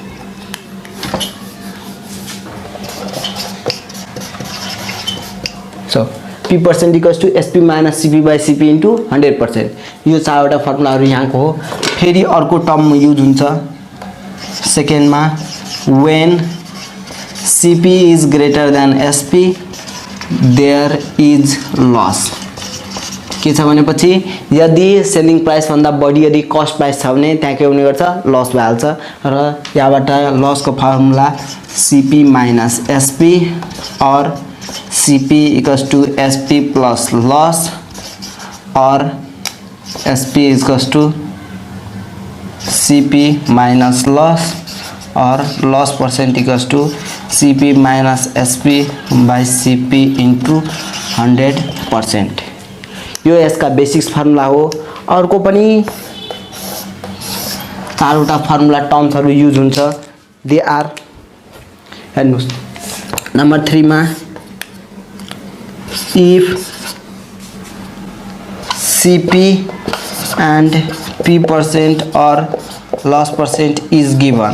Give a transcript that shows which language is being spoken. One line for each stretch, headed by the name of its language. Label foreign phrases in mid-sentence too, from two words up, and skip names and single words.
English: so P percent equals to SP minus CP by CP into 100%.
Nepali: यो चारवटा फर्मुलाहरु यहाँको हो। फेरि अर्को
English: term use
Nepali: हुन्छ सेकेन्डमा,
English: when CP is greater than SP there is loss।
Nepali: के छ भनेपछि यदि
English: selling price
Nepali: भन्दा बढी यदि
English: cost price
Nepali: छ भने त्यहाँ के हुने गर्छ, लस भइहाल्छ। र यहाँबाट लसको फर्मुला
English: CP minus SP और CP equals to SP plus loss और SP equals to CP minus loss और loss percent equals to CP minus SP by CP into 100%।
Nepali: यो यसका
English: basics formula
Nepali: हो। अर्को पनि चारवटा फर्मुला टर्म्सहरु युज हुन्छ।
English: they are, हेर्नुस्, नम्बर 3 मा if CP and P percent और loss percent is given।